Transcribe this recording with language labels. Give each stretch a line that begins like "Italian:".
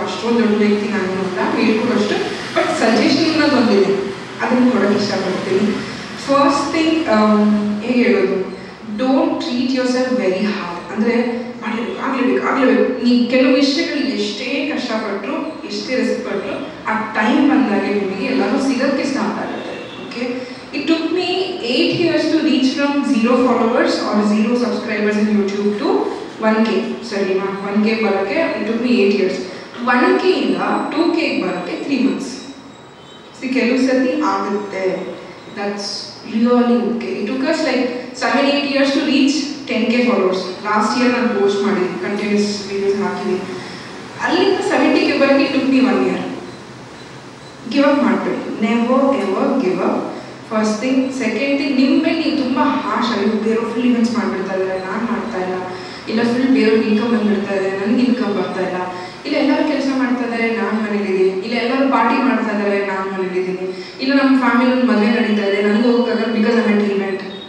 Kannada: ಅಷ್ಟೊಂದು ದೊಡ್ಡ ವ್ಯಕ್ತಿ ನಾನು ಅಂತ ಹೇಳ್ಕೊಡೋಷ್ಟು, ಬಟ್ ಸಜೆಷನ್ ಅನ್ನೋದು ಒಂದಿದೆ, ಅದನ್ನು ಕೊಡೋಕ್ಕೆ ಇಷ್ಟಪಡ್ತೀನಿ.
English: first thing
Kannada: ಹೇಗೆ ಹೇಳೋದು,
English: Don't treat yourself very hard.
Kannada: ಅಂದರೆ ಆಗಲೇಬೇಕು ನೀವು ಕೆಲವು ವಿಷಯಗಳು ಎಷ್ಟೇ ಕಷ್ಟಪಟ್ಟರು, ಎಷ್ಟೇ ರಿಸ್ಕ್ ಪಟ್ಟರು, ಆ ಟೈಮ್ ಬಂದಾಗೆ ನಿಮಗೆ ಎಲ್ಲರೂ ಸಿಗೋಕ್ಕೆ ಸ್ಟಾರ್ಟ್ ಆಗುತ್ತೆ.
English: Okay, it took me 8 years to reach from 0 followers or 0 subscribers in YouTube to 1K.
Kannada: ಸರಿನಾ, 1K ಬರೋಕ್ಕೆ
English: It took me 8 years.
Kannada: 1K ಇಂದ 2K ಬರೋಕ್ಕೆ 3 months. ಕೆಲವು ಸತಿ ಆಗುತ್ತೆ,
English: That's really okay. It took us like 7-8 years to reach 10K followers.
Kannada: Last year ನಾನು post ಮಾಡಿದ್ದೀನಿ, continuous videos ಹಾಕಿದ್ದೀನಿ. ಅಲ್ಲಿಂದ 70K ಬರೋಕ್ಕೆ
English: It took me 1 year. Give up
Kannada: ಮಾಡಬೇಡಿ,
English: Never ever give up. First thing.
Kannada: Second thing, ನಿಮ್ಮ ಮೇಲೆ ನೀವು ತುಂಬ ಹಾರ್ಶ್ ಆಗಿ ಬೇರೆಯವ್ರು ಫುಲ್ ಇವೆಂಟ್ಸ್ ಮಾಡಿಬಿಡ್ತಾ ಇದ್ದಾರೆ, ನಾನು ಮಾಡ್ತಾ ಇಲ್ಲ, ಇಲ್ಲ ಫುಲ್ ಬೇರೆಯವ್ರಿಗೆ ಇನ್ಕಮ್ ಬಂದುಬಿಡ್ತಾ ಇದೆ, ನನಗೆ ಇನ್ಕಮ್ ಬರ್ತಾ ಇಲ್ಲ, ಇಲ್ಲ ಎಲ್ಲರೂ ಕೆಲಸ ಮಾಡ್ತಾ ಇದ್ದಾರೆ, ನಾನು ಮನೇಲಿದ್ದೀನಿ, ಇಲ್ಲ ಎಲ್ಲರೂ ಪಾರ್ಟಿ ಮಾಡ್ತಾ ಇದ್ದಾರೆ, ನಾನು ಮನೇಲಿದ್ದೀನಿ, ಇಲ್ಲ ನಮ್ಮ ಫ್ಯಾಮಿಲಿ ಮದುವೆ ನಡೀತಾ ಇದೆ, ನನಗೆ ಹೋಗೋಕ್ಕಾಗಲ್ಲ
English: Because I am event.